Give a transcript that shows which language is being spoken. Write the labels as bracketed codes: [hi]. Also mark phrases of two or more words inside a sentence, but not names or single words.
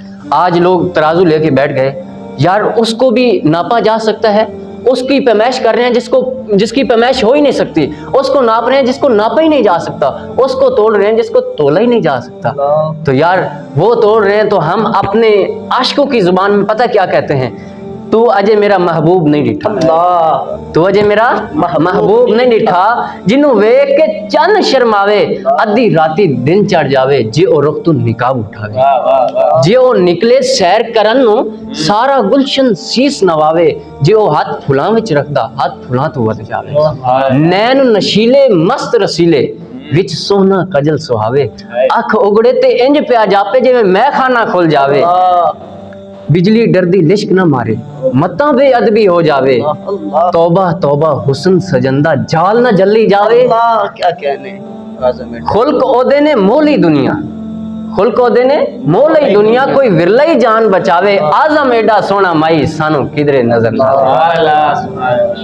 [ur] آج لوگ ترازو لے کے بیٹھ گئے، یار اس کو بھی ناپا جا سکتا ہے، اس کی پیمائش کر رہے ہیں جس کی پیمائش ہو ہی نہیں سکتی، اس کو ناپ رہے ہیں جس کو ناپا ہی نہیں جا سکتا، اس کو تول رہے ہیں جس کو تولا ہی نہیں جا سکتا. تو یار وہ توڑ رہے ہیں تو ہم اپنے عاشقوں کی زبان میں پتہ کیا کہتے ہیں؟ [pa] تو اجے میرا محبوب نہیں ڈٹھا، تو اجے میرا محبوب نہیں ڈٹھا، جنوں ویکھ کے چن شرماوے، ادھی راتی دن چڑھ جاوے، جے او رخ تو نقاب اٹھاوے، جے او نکلے سیر کرن نو سارا گلشن سیس نواوے، جے او ہاتھ پھلاں وچ رکھدا ہاتھ پھلاں تو ود جاوے، نین نشیلے مست رسیلے وچ سونا کجل سہاوے، اکھ اگڑے تے انج پیا جاپے جویں میں خانہ کھل جاوے، بجلی ڈردی لشک نہ مارے، متاں بے ادبی ہو جاوے، توبہ توبہ حسن سجندہ جال نہ جلی جاوے، [ur] کیا کہنے [pa] خلق عہدے نے مولی دنیا، خلق عہدے نے مولی دنیا، کوئی ورلئی جان بچاوے، آزم ایڈا سونا مائی سانو کدرے نظر نہ آوے.